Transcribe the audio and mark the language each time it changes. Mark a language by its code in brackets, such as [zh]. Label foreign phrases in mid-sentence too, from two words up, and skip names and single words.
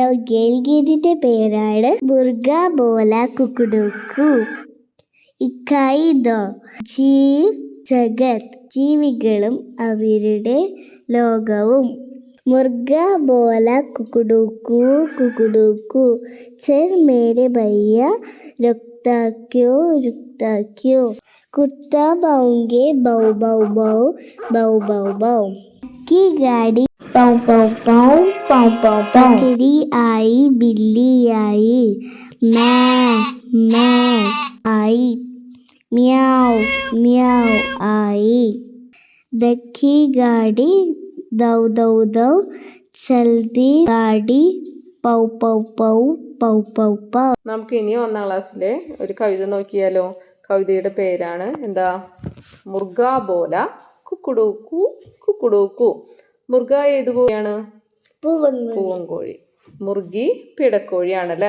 [ml] ഗേൽഗീതിന്റെ പേരാണ് മുർഗാ ബോല കുക്കുഡുക്കു. ഇക്കായിദോ ജീവ് ജഗത്, ജീവികളും അവരുടെ ലോകവും. [hi] मुर्गा बोला कुकड़ूकू कुकड़ूकू, चल मेरे भैया रुकता क्यों, कुत्ता भौंके बौ बौ बौ बौ बौ बौ, की गाड़ी पौ पौ पौ पौ पौ पौ, बकरी आई बिल्ली आई, मैं आई, म्याऊ म्याऊ आई, देखी गाड़ी दौ दौ दौ, चलती गाड़ी पौ पौ पौ पौ पौ पौ. [ml] നമുക്ക് ഇനി 1ാം ക്ലാസ്സിലെ ഒരു കവിത നോക്കിയാലോ. കവിതയുടെ പേരാണ് എന്താ? മുർഗാ ബോല കുക്കുഡൂക്കു കുക്കുഡൂക്കു. മുർഗ ഏത് കോഴിയാണ്? പൂവൻകോഴി. മുർഗി പിടക്കോഴിയാണല്ലേ.